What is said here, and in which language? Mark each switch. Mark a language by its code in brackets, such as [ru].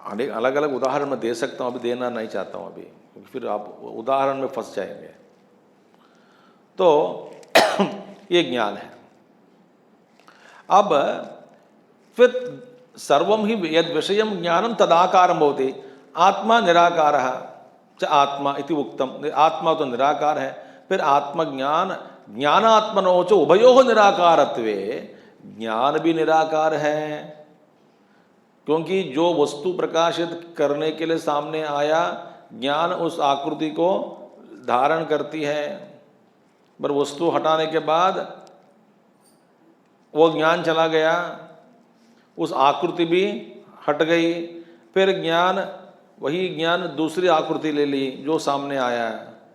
[hi] अलग अलग उदाहरण मैं दे सकता हूँ, अभी देना नहीं चाहता हूँ अभी, क्योंकि फिर आप उदाहरण में फंस जाएंगे। तो ये ज्ञान है। अब फिर [sa] सर्वम ही यद विषयम ज्ञानम तदाकारम भवति। आत्मा निराकारः च आत्मा इति उक्तम। [hi] आत्मा तो निराकार है, फिर [sa] आत्मज्ञान ज्ञानात्मनो च उभयोः निराकारत्वे, [hi] ज्ञान भी निराकार है। क्योंकि जो वस्तु प्रकाशित करने के लिए सामने आया, ज्ञान उस आकृति को धारण करती है, पर वस्तु हटाने के बाद वो ज्ञान चला गया, उस आकृति भी हट गई, फिर ज्ञान, वही ज्ञान दूसरी आकृति ले ली जो सामने आया है।